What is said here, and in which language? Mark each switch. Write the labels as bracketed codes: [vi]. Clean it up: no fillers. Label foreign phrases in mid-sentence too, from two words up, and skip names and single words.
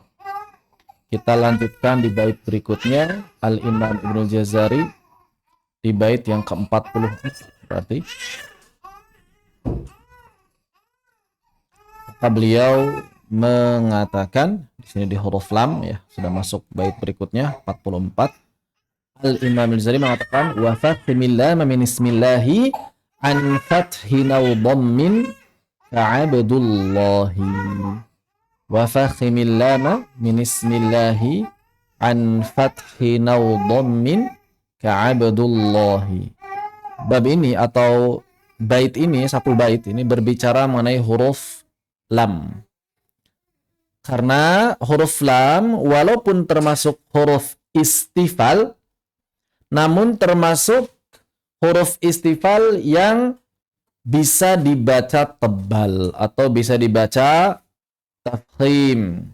[id] Kita lanjutkan di bait berikutnya, Al-Imam Ibnu Jazari di bait yang ke-40 berarti. Maka beliau mengatakan di sini di huruf lam, ya, sudah masuk bait berikutnya 44. Al-Imam Al-Jazari mengatakan [ar] وفخم اللام من اسم الله عن فتح أو ضم كعبد الله. وفخم اللام من اسم الله عن فتح أو ضم كعبد الله. [id] Bab ini atau bait ini, satu bait ini berbicara mengenai huruf lam. Karena huruf lam walaupun termasuk huruf istifal, namun termasuk huruf istifal yang bisa dibaca tebal atau bisa dibaca tafkhim.